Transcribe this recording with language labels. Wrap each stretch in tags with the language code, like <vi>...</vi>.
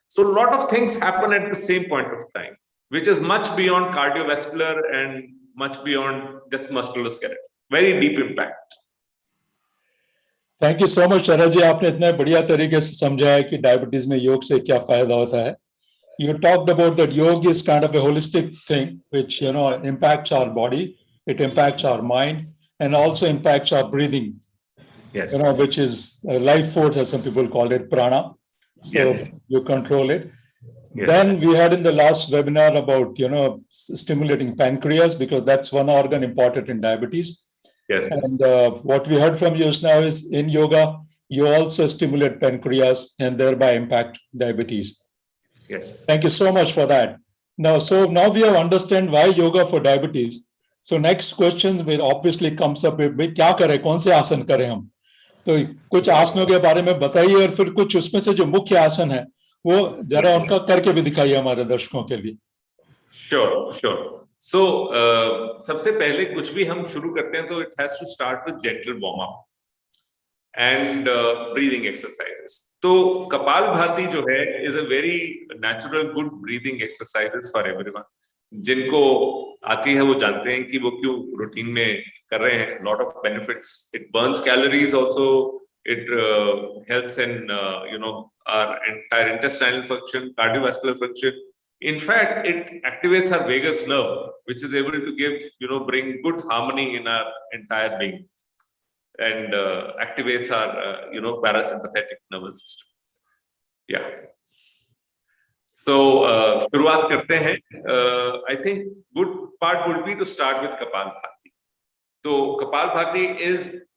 <en>So lot of things happen at the same point of time which is much beyond cardiovascular and much beyond just musculoskeletal, very deep impact. Thank you so much</en> <hi>शरद जी, आपने इतने बढ़िया तरीके से समझाया कि diabetes में योग से क्या फायदा होता है।</hi> <en>You talked about that yoga is kind of a holistic thing, which impacts our body, it impacts our mind, and also impacts our breathing. Yes. Which is life force, as some people call it, prana. So yes. You control it. Yes. Then we had in the last webinar about stimulating pancreas, because that's one organ important in diabetes. Yes. And what we heard from you now is in yoga, you also stimulate pancreas and thereby impact diabetes. Yes. Thank you so much for that. Now we have understand why yoga for diabetes. So next question will obviously comes up with</en> <hi>क्या करें, कौन से आसन करें हम? तो कुछ आसनों के बारे में बताइए और फिर कुछ उसमें से जो मुख्य आसन है वो जरा उनका करके भी दिखाइए हमारे दर्शकों के लिए।</hi> <en>Sure. So</en> <hi>सबसे पहले कुछ भी हम शुरू करते हैं तो</hi> <en>it has to start with gentle warm up and breathing exercises.</en> <hi>तो कपाल भाती जो है</hi> <en>is a very natural good breathing exercises for everyone.</en> <hi>जिनको आती है वो जानते हैं कि वो क्यों रूटीन में कर रहे हैं।</hi> <en>Lot of benefits. It burns calories also. It helps in our entire intestinal function, cardiovascular function. In fact, it activates our vagus nerve, which is able to bring good harmony in our entire being, and activates our parasympathetic nervous system. Yeah.</en> <hi>So शुरुआत करते हैं.</hi> <en>I think good part would be to start with Kapalbhati. So Kapalbhati is</en>